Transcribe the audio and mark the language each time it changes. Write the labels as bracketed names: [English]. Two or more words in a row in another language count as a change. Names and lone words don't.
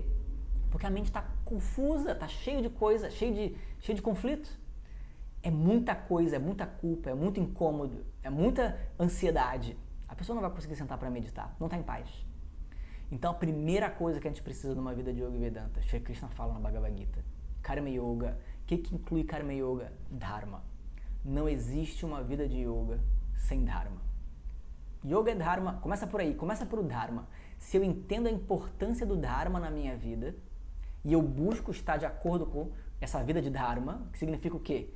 [Portuguese] Porque a mente está confusa, está cheia de coisa, cheia de conflito. É muita coisa, é muita culpa, é muito incômodo, é muita ansiedade. A pessoa não vai conseguir sentar para meditar, não está em paz. Então a primeira coisa que a gente precisa numa vida de [Sanskrit] Yoga Vedanta, [Portuguese] Shri Krishna fala na Bhagavad Gita, [Sanskrit] Karma Yoga. [Portuguese] O que inclui [Sanskrit] Karma Yoga? [Portuguese] Dharma. Não existe uma vida de yoga sem Dharma. Yoga é Dharma, começa por aí, começa por o Dharma. Se eu entendo a importância do Dharma na minha vida e eu busco estar de acordo com essa vida de Dharma, que significa o quê?